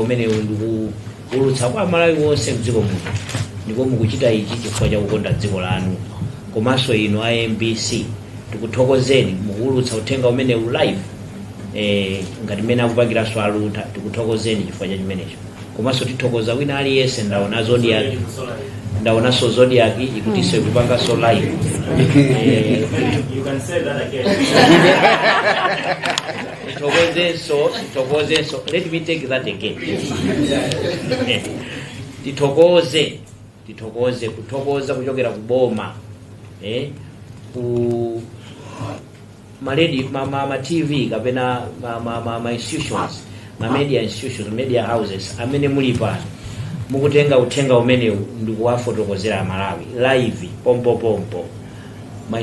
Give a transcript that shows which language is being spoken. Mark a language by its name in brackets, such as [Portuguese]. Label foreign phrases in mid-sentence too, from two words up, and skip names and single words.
[Nyanja] umene ndikuulutsa kwa Malawi wonse mdziko muno ndipo mukuchita ichi chifukwa cha kukonda dziko lanu komanso inu MBC tikuthokozeni mukuulutsa uthenga umene live ngati mmene akupangiranso Aluntha tikuthokozeni chifukwa cha chimenecho komanso tithokoza wina aliyense ndaonanso Zodiac ikutinso ikupanganso live [English] you can say that again [Nyanja] tithokozenso [English] let me take that again [Nyanja] tithokoze kuchokera kuboma ku ma TV kapena ma [English] institutions media institutions media houses [Nyanja] amene muli pano mukutenga uthenga umene ndikuwafotokozera Malawi live pompo ma